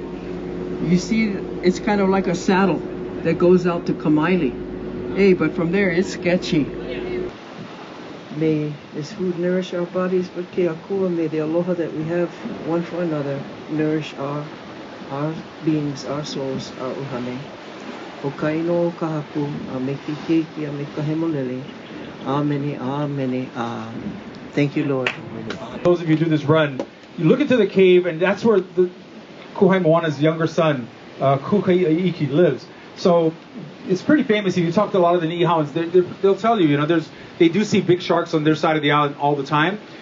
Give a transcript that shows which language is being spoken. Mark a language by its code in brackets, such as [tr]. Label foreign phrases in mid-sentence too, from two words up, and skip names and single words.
[en] You see, it's kind of like a saddle that goes out to Kamaili. Hey, but from there it's sketchy. May this food nourish our bodies, but keakua, may the aloha that we have one for another nourish our beings, our souls, our uhane. [haw] O kaino o kahaku, a me kikeiki, a me kahemolele. Amene, amene, [en] Thank you, Lord. Those of you who do this run, you look into the cave, and that's where the Kuhai Moana's younger son, Kukai'iki, lives. So it's pretty famous. If you talk to a lot of the Niihauans, they'll tell you, you know, they do see big sharks on their side of the island all the time.